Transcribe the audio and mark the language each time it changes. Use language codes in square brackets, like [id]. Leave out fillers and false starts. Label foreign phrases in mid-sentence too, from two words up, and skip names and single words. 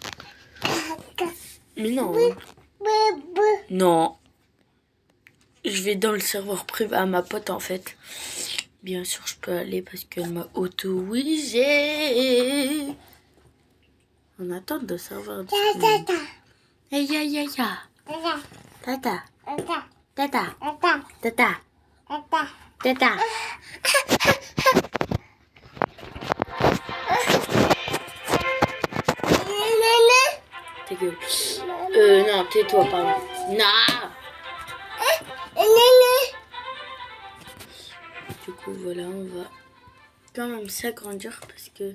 [fr] Mais non. Non. Je vais dans le serveur privé à ma pote en fait. Bien sûr, je peux aller parce qu'elle m'a autorisé. On attend de serveur disponible. Hey, ya, ya, ya. Tata. Tata. Tata. Tata. Ta gueule. Non, tais-toi, pardon. Non. Du coup, voilà, on va quand même s'agrandir parce que...